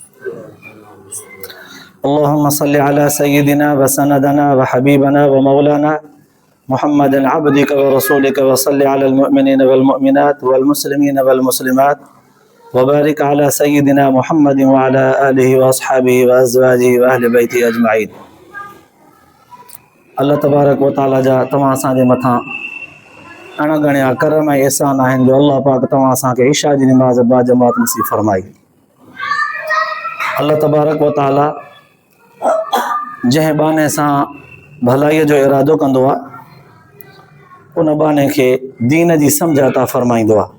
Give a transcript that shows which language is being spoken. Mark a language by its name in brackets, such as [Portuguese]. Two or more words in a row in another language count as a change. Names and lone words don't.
[Arabic] اللهم صل على سيدنا وسندنا وحبيبنا ومولانا محمد عبدك ورسولك، وصل على المؤمنين والمؤمنات والمسلمين والمسلمات، وبارك على سيدنا محمد وعلى آله وأصحابه وأزواجه وأهل بيته أجمعين. الله تبارك وتعالى [Sindhi] जा तव्हां असांजे मथां अणगणिया करम ऐं एहसान आहिनि जो अल्लाह पाक तव्हां असांखे इशा जी निमाज़ बाजमात नसीब फरमाई। [Arabic] الله تبارك وتعالى [Sindhi] जंहिं बाने सां भलाईअ जो इरादो कंदो आहे उन बाने खे दीन जी सम्झ अता फरमाईंदो आहे।